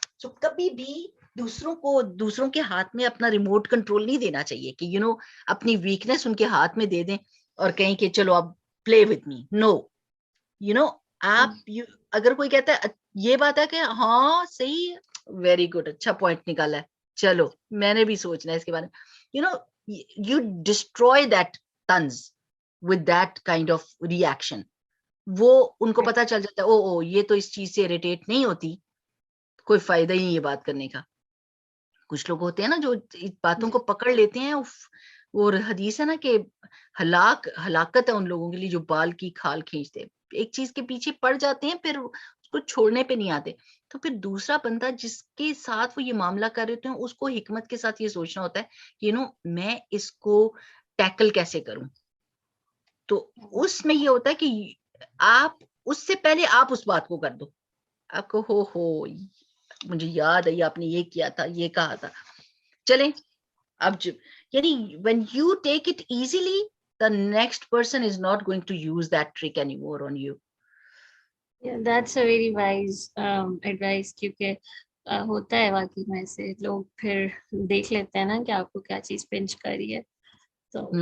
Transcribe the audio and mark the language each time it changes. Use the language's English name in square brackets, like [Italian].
[Urdu] سو کبھی بھی دوسروں کے ہاتھ میں اپنا ریموٹ کنٹرول نہیں دینا چاہیے کہ اپنی ویکنیس ان کے ہاتھ میں دے دیں اور کہیں کہ چلو اب [English] Play with me. [Urdu] نو, آپ اگر کوئی کہتا ہے یہ بات ہے کہ ہاں صحیح, [English] very good, [Urdu] اچھا پوائنٹ نکالا ہے, چلو میں نے بھی سوچنا ہے اس کے بارے میں. [English] you destroy that tons with that kind of reaction. [Urdu] وہ ان کو پتا چل جاتا ہے او یہ تو اس چیز سے اریٹیٹ نہیں ہوتی, کوئی فائدہ ہی نہیں یہ بات کرنے کا. کچھ لوگ ہوتے ہیں نا جو باتوں کو پکڑ لیتے ہیں, اور حدیث ہے نا کہ ہلاکت ہے ان لوگوں کے لیے جو بال کی کھال کھینچتے, ایک چیز کے پیچھے پڑ جاتے ہیں پھر اس کو چھوڑنے پہ نہیں آتے. تو پھر دوسرا بندہ جس کے ساتھ وہ یہ معاملہ کر رہے ہوتے ہیں اس کو حکمت کے ساتھ یہ سوچنا ہوتا ہے کہ میں اس کو ٹیکل کیسے کروں. تو اس میں یہ ہوتا ہے کہ آپ اس سے پہلے آپ اس بات کو کر دو, آپ کو ہو مجھے یاد ہے آپ نے یہ کیا تھا, یہ کہا تھا. چلیں اب یعنی [English] when you take it easily, the next person is not going to use that trick anymore on you. Yeah, that's a very wise advice, [Urdu] کیونکہ ہوتا ہے واقعی میں سے لوگ پھر دیکھ لیتے ہیں نا کہ آپ کو کیا چیز پنچ کری ہے, تو